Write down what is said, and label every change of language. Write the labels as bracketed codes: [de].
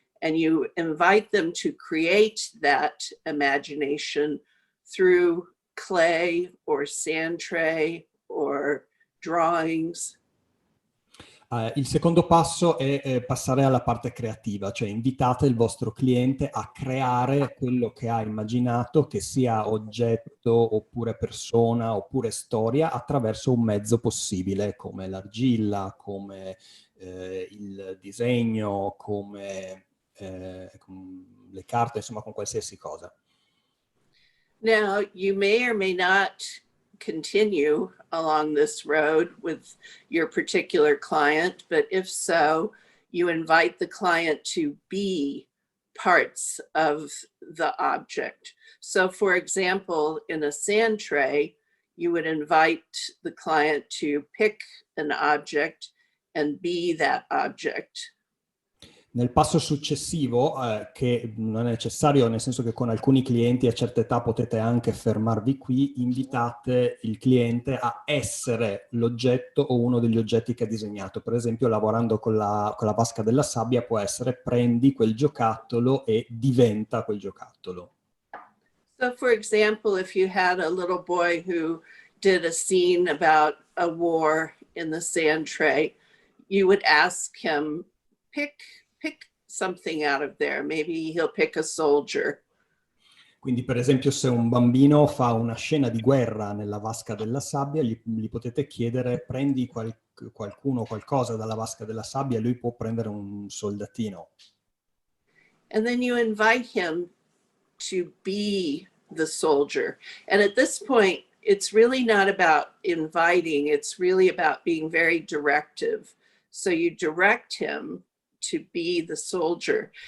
[en] And you invite them to create that imagination through clay or sand tray or drawings. [it] Il secondo passo è passare alla parte creativa, cioè invitate il vostro cliente a creare quello che ha immaginato, che sia oggetto oppure persona oppure storia, attraverso un mezzo possibile, come l'argilla, come il disegno, come le carte, insomma con qualsiasi cosa. [en] Now, you may or may not continue along this road with your particular client, but if so, you invite the client to be parts of the object. So for example, in a sand tray, you would invite the client to pick an object and be that object. [it] Nel passo successivo, che non è necessario, nel senso che con alcuni clienti a certa età potete anche fermarvi qui, invitate il cliente a essere l'oggetto o uno degli oggetti che ha disegnato. Per esempio, lavorando con la vasca della sabbia può essere prendi quel giocattolo e diventa quel giocattolo. [en] So for example, if you had a little boy who did a scene about a war in the sand tray, you would ask him, pick something out of there. Maybe he'll pick a soldier. [it] Quindi per esempio se un bambino fa una scena di guerra nella vasca della sabbia, gli potete chiedere prendi qualcuno o qualcosa dalla vasca della sabbia e lui può prendere un soldatino. [en] And then you invite him to be the soldier. And at this point, it's really not about inviting, it's really about being very directive. So you direct him to be the soldier.